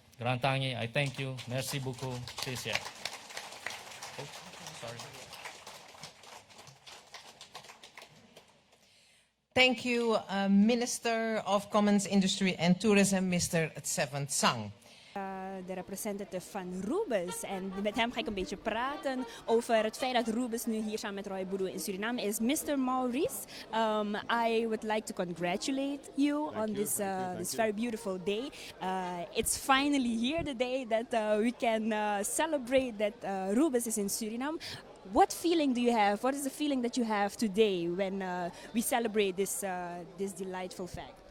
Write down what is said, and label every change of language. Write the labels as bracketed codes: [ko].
[en] Grantangi, I thank you. [fr] Merci beaucoup. [en] Please, Oh, sorry. Thank you, Minister of Commons, Industry and Tourism, Mr. Stefan Tsang. [nl] De representative van RUBIS. En met hem ga ik een beetje praten over het feit dat RUBIS nu hier samen met Roy Budu in Suriname is. [en] Mr. Maurice, I would like to congratulate you on this very beautiful day. It's finally here, the day that we can celebrate that RUBIS is in Suriname. What feeling do you have? What is the feeling that you have today when we celebrate this delightful fact?